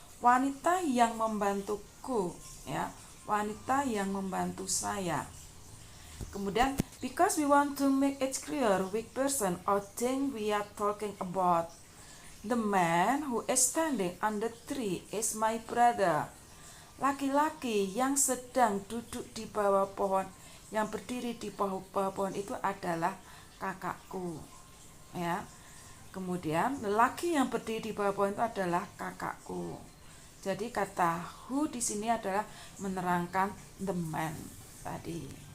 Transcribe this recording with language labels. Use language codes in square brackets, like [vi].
[id] Wanita yang membantuku, ya. Wanita yang membantu saya. Kemudian, [en] because we want to make it clear which person or thing we are talking about. The man who is standing under the tree is my brother. [id] Laki-laki yang sedang duduk di bawah pohon, yang berdiri di bawah pohon itu adalah kakakku. Ya. Kemudian, lelaki yang berdiri di bawah pohon itu adalah kakakku. Jadi kata who di sini adalah menerangkan [en] the man [id] tadi.